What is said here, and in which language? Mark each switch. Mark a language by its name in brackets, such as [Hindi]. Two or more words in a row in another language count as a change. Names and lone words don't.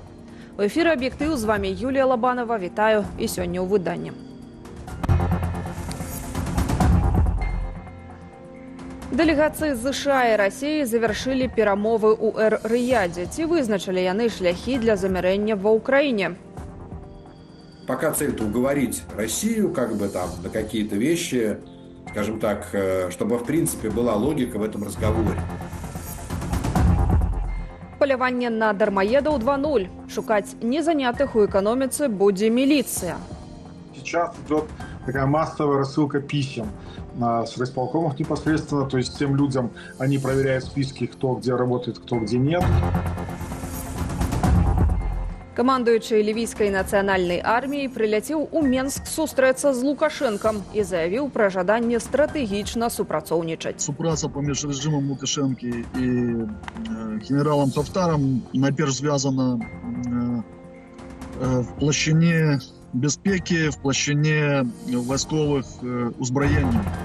[Belarusian] У эфіры «Аб'ектыў» з вами Юлія Лабанова. Вітаю і сёння ў выданні. Дэлегацыі США і Расіі завяршылі перамовы ў Эр-Рыядзе. Ці вызначылі яны шляхі для замірэння ва Ўкраіне? [Russian] Пока цель-то уговорить Россию на какие-то вещи, скажем так, чтобы в принципе была логика в этом разговоре. [Belarusian] Паляванне на дармаедаў 2.0. Шукаць незанятых у экономице будзе милиция. [Russian] Сейчас идет такая массовая рассылка писем с райисполкомов непосредственно, то есть тем людям они проверяют списки, кто где работает, кто где нет. [Belarusian] Камандуючы лівійскай нацыянальнай арміяй прыляцеў у Менск сустрэцца з Лукашэнкам і заявіў пра жаданне стратэгічна супрацоўнічаць. Супраца паміж рэжымам Лукашэнкі і генералам Хафтарам найперш звязана в плашчыне бяспекі, в плашчыне вайсковых узбраенняў.